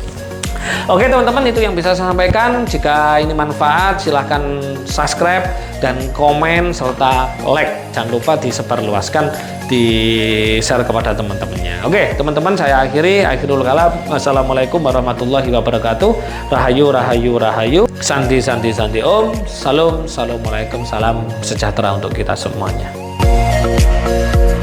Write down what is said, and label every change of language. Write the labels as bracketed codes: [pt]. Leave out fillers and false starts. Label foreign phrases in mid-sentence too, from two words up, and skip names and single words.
[id] Oke teman-teman, itu yang bisa saya sampaikan. Jika ini manfaat, silahkan subscribe dan komen serta like. Jangan lupa disebarluaskan, di share kepada teman-temannya. Oke teman-teman, saya [ar] آخر الكلام. والسلام عليكم ورحمة الله وبركاته. [ban] Rahayu rahayu rahayu. [sa] Sandi sandi sandi om. [ban] Salam. [ar] السلام عليكم. [id] Salam sejahtera untuk kita semuanya.